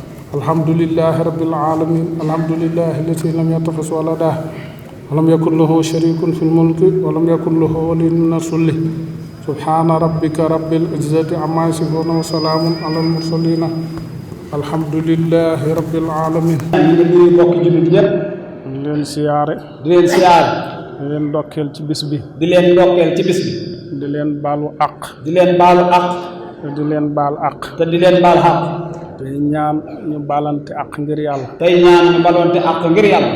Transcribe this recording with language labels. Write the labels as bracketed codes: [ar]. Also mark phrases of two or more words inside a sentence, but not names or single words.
[ar] الحمد لله رب العالمين الحمد لله الذي لم يتخذ ولدا ولم يكن له شريك في الملك ولم يكن له ولي من الذل سبحان ربك رب العزة عما يصفون وسلام على المرسلين الحمد لله رب العالمين [wo] di leen siyaare di leen ndokkeel ci bis bi di leen ndokkeel ci bis bi di leen baalu àq di leen baalu àq te di leen baal àq te di leen baal àq tey ñaan ñu balante àq ngir yàlla tey ñaan ñu balonte àq ngir yàlla